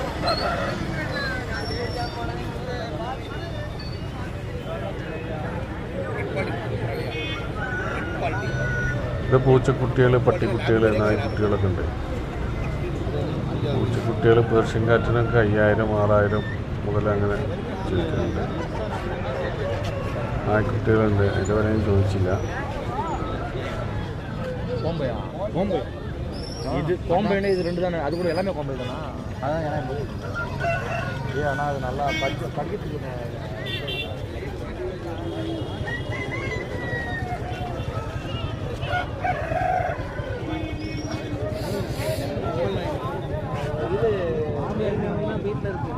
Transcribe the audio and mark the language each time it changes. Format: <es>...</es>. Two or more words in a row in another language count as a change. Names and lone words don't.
<ml>ഇത് പൂച്ചക്കുട്ടികൾ, പട്ടിക്കുട്ടികൾ, നായ്ക്കുട്ടികളൊക്കെ ഉണ്ട്. പൂച്ചക്കുട്ടികൾ പേർഷ്യൻ കാറ്റിനൊക്കെ 5000, 6000 മുതൽ അങ്ങനെ ചോദിക്കുന്നുണ്ട്. നായ്ക്കുട്ടികളുണ്ട്, അതിൻ്റെ വരെ ഞാൻ ചോദിച്ചില്ല.</ml> <ta>இது கோம்பைன்னு இது 2 தானே, அது கூட எல்லாமே கோம்பை தானா? அதான் எனக்கு ஆனால் அது நல்லா படிக்கிறதுக்கு இது வீட்டில் இருக்குது.</ta>